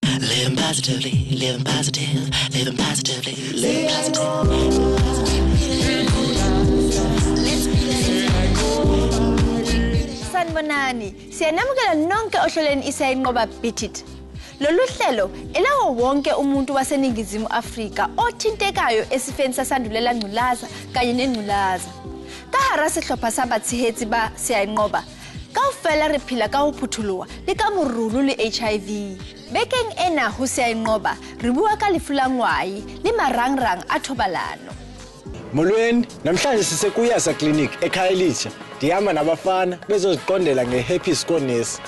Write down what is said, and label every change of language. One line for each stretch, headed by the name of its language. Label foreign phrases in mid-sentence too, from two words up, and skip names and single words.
English: living positively, living positive, living positively, living positive.
Zulu: Sanibonani, siyanamukela nonke ohlelweni Siyayinqoba Beat It. Lolu hlelo elawo wonke umuntu waseningizimu Afrika othintekayo esifeni sasandulela ngculaza kanye nengculaza.
Southern Sotho: Ka hara sehlopha sa batshehetsi ba Siyayinqoba, kaofela re phela ka ho phutholoha le ka morulu le HIV. Bekeng ena ho Siyayinqoba re bua ka lefu la ngwai le marangrang a thobalano.
Xhosa: Molweni, namhlanje sisekuyasa clinic eKhayelitsha. Ndihamba nabafana bezoziqondela ngeHerpes konesi.